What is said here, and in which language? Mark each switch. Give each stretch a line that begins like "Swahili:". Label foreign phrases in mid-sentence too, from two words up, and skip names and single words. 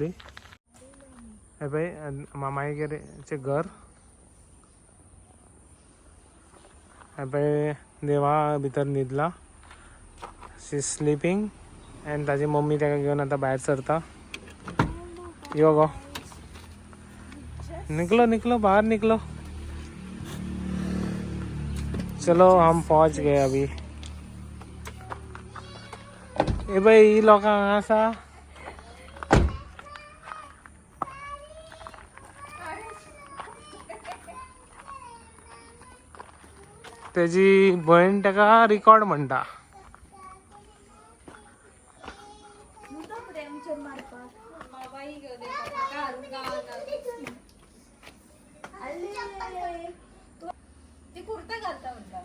Konkani: हे पळय मामागेरचें घर. हे पळय देवा भितर न्हिदला.
English: she is sleeping and
Konkani: ताजी मम्मी ताका घेवन आतां भायर सरता.
English: yo go,
Hindi: निकलो बाहर निकलो. चलो हम पहुंच गए अभी.
Konkani: ए भाई ही लोकां हांगा आसा. तेजी भयण ताका रिकॉर्ड म्हणटा. ती कुर्ता घालता म्हणटा.